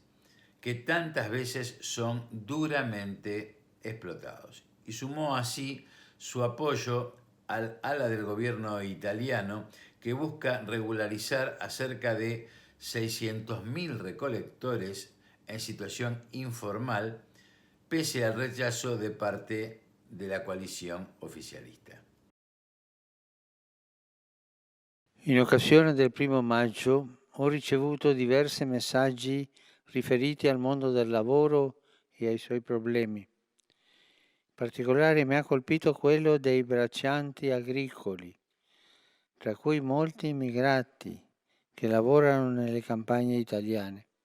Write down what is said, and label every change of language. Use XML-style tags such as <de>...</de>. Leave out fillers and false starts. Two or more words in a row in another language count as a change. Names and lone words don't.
<es>que tantas veces son duramente explotados y sumó así su apoyo al ala del gobierno italiano que busca regularizar a cerca de 600.000 recolectores en situación informal pese al rechazo de parte de la coalición oficialista.</es> <it>In occasione del 1° maggio ho ricevuto diversi messaggi riferiti al mondo del lavoro e ai suoi problemi. In particolare mi ha colpito quello dei braccianti agricoli, tra cui molti immigrati che lavorano nelle campagne italiane.</it>